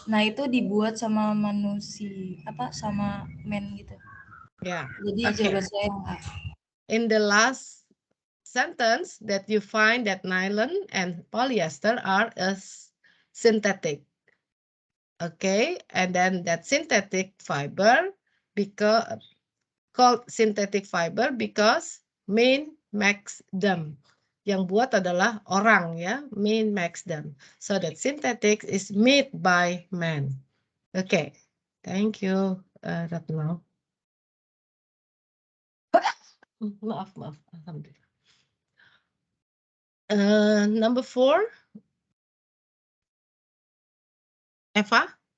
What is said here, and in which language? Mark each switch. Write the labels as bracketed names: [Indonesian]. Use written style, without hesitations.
[Indonesian] Nah itu dibuat sama manusia sama men gitu. Ya. Jadi jawaban saya enggak. [English] In the last sentence that you find that nylon and polyester are synthetic. Okay, and then that synthetic fiber called synthetic fiber because man makes them. [Indonesian] Yang buat adalah orang ya, [English] man makes them. So that synthetic is made by man. Okay, thank you, Ratno. [Indonesian] Maaf, alhamdulillah. [English] Number 4, Eva.